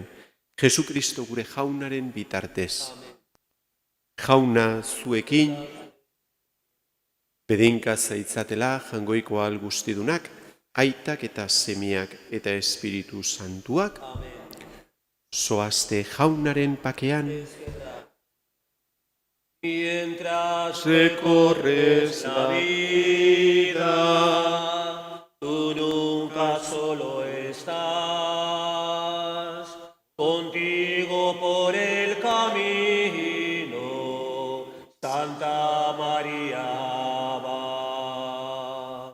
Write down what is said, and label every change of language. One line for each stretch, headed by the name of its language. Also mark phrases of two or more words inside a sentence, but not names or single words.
Basque: Jesukristo gure Jaunaren bitartez. Jauna zuekin, bedinka zaitzatela jangoiko ahal guztidunak, aitak eta semiak eta Espiritu Santuak, zoazte Jaunaren pakean,
Spanish: Mientras recorres la vida, tú nunca solo estás, contigo por el camino, Santa María va.